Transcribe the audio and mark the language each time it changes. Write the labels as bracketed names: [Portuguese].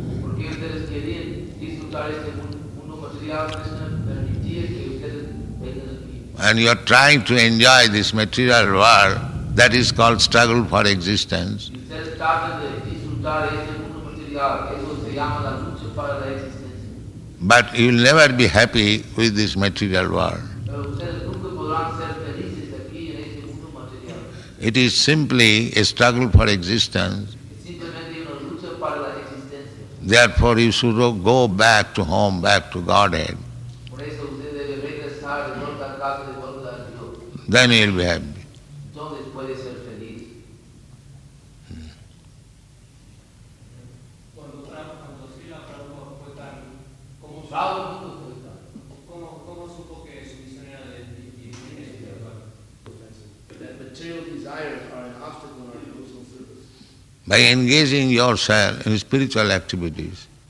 [Spanish] Porque ustedes querían disfrutar este mundo material, Krishna permitía que ustedes vengan aquí. [English] And you are trying to enjoy this material world, that is called struggle for existence. [Spanish] Y ustedes Usted trata de disfrutar este mundo material, eso se llama la lucha para la existencia. [English] But you will never be happy with this material world. [Spanish] Pero ustedes nunca podrán ser felices aquí en este mundo material. [English] It is simply a struggle for existence. [Spanish] Es simplemente una lucha para la existencia. [English] Therefore you should go back to home, back to Godhead. [Spanish] Por eso usted debe regresar de vuelta a casa, de vuelta a Dios. [English] Then you will be happy. [Spanish] Entonces puede ser feliz. Cuando Srila Prabhupada fue tan, ¿cómo supo que su misión era de dirigir espiritual? [English] That material desires are an obstacle in our devotional service. By engaging yourself in spiritual activities,